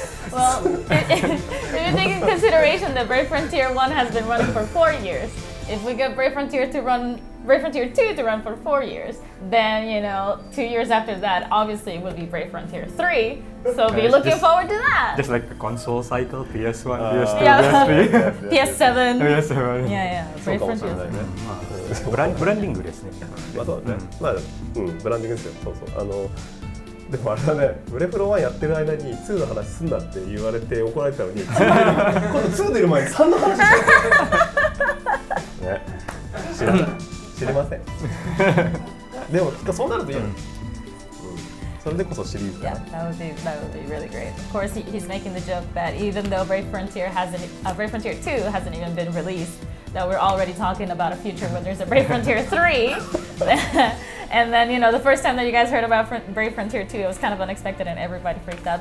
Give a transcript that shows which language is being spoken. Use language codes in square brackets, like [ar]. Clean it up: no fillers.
[en] Well, if you take into consideration that Brave Frontier 1 has been running for 4 years, if we get Brave Frontier 2 to run for 4 years, then 2 years after that, obviously it would be Brave Frontier 3. So be looking forward to that. Just like the console cycle, PS1, PS2, PS3, PS7. PS7. Yeah, Brave Frontier 3. [ja] ブランディングですね。まあそうだね。まあブランディングですよ。そうそう。でもあれだね、ブレフロ1やってる間に2の話すんなって言われて怒られたのに、今度2出る前に3の話してね、知りません。でもきっとそうなるといいよ。それでこそシリーズだ。 [en] Yeah, that would be really great. Of course, he's making the joke that even though Brave Frontier 2 hasn't even been released, that we're already talking about a future when there's a Brave Frontier 3. And then, the first time that you guys heard about Brave Frontier 2, it was kind of unexpected and everybody freaked out.